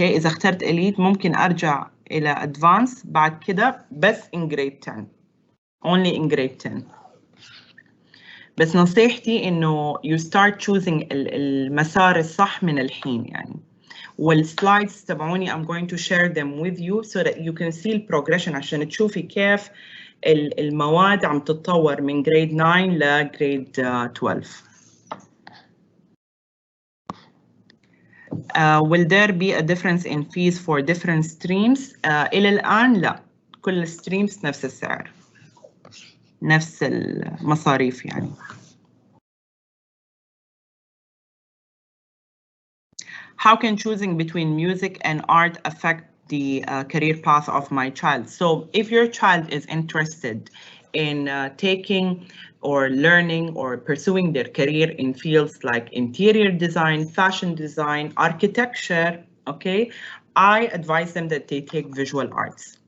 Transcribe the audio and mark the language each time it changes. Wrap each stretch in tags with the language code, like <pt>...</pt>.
<ar>إذا اخترت elite ممكن أرجع إلى advanced بعد كده بس</ar> <en>in grade 10. Only in grade 10.</en> <ar>بس نصيحتي إنه</ar> <en>you start choosing</en> <ar>المسار الصح من الحين يعني.</ar> <en>والslides</en> <ar>تبعوني</ar> <en>I'm going to share them with you so that you can see the progression</en> <ar>عشان تشوفي كيف المواد عم تتطور من grade 9 ل grade 12.</ar> <en>Will there be a difference in fees for different streams?</en> <ar>إلى الآن لا، كل streams نفس السعر، نفس المصاريف يعني.</ar> <en>How can choosing between music and art affect the career path of my child? So if your child is interested in taking or learning or pursuing their career in fields like interior design, fashion design, architecture, okay, I advise them that they take visual arts.</en>